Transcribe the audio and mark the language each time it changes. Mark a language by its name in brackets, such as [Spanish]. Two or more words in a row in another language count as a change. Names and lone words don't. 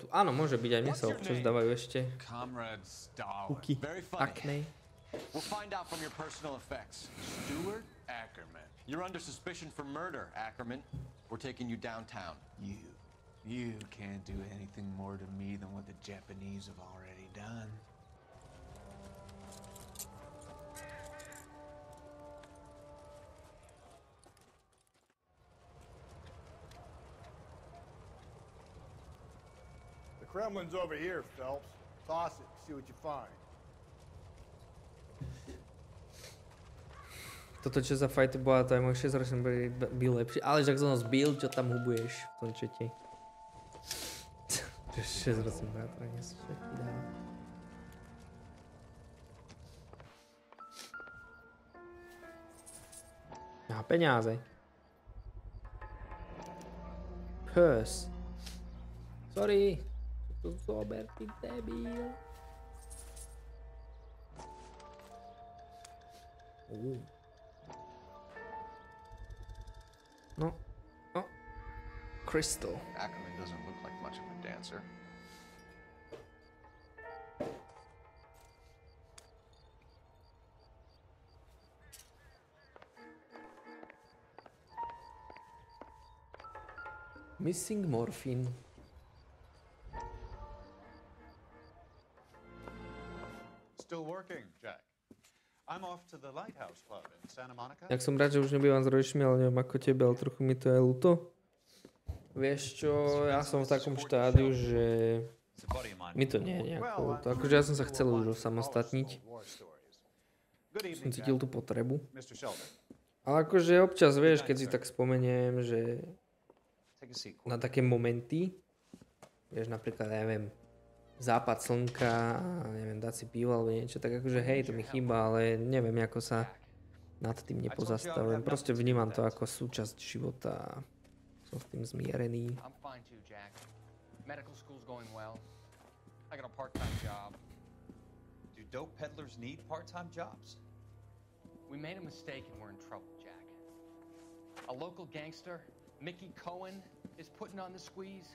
[Slovak] Áno, môže byť, aj mne sa občas dávajú ešte kuky, akné. [English] We'll find out from your personal effects. Stuart Ackerman. You're under suspicion for murder, Ackerman. We're taking you downtown. You can't do anything more to me than what the Japanese have already done. The Kremlin's over here, Phelps. Toss it, see what you find. [Slovak] Toto čo za fight bola, to aj môj 6-ročný byl lepší. Ale že ak som ho zbil, čo tam hubuješ v tom čete. 6-ročný brat, nie sú všetky dáva. Aha, peniaze. [English] Purse. [Slovak] Sorry. To zober, ty debil. [English] No. Oh. Crystal. Ackerman doesn't look like much of a dancer. Missing morphine. Still working, Jack. I'm off to the Lighthouse Club in Santa Monica. [Slovak] Jak som rád, že už nebývam s rodičmi, ale neviem ako tebe, ale trochu mi to je ľúto. Vieš čo, ja som v takom štádiu, že mi to nie je nejako ľúto. Akože ja som sa chcel už osamostatniť. Som cítil tú potrebu. Ale akože občas, vieš, keď si tak spomeniem, že na také momenty, vieš, napríklad, ja neviem, západ slnka, neviem, dať si pivo alebo niečo, tak akože hej, to mi chýba, ale neviem, ako sa nad tým nepozastavujem. Proste vnímam to ako súčasť života a som s tým zmierený. [English] I'm fine too, Jack. Medical school's going well. I got a part-time job. Do dope peddlers need part-time jobs? We made a mistake and we're in trouble, Jack. A local gangster, Mickey Cohen, is putting on the squeeze.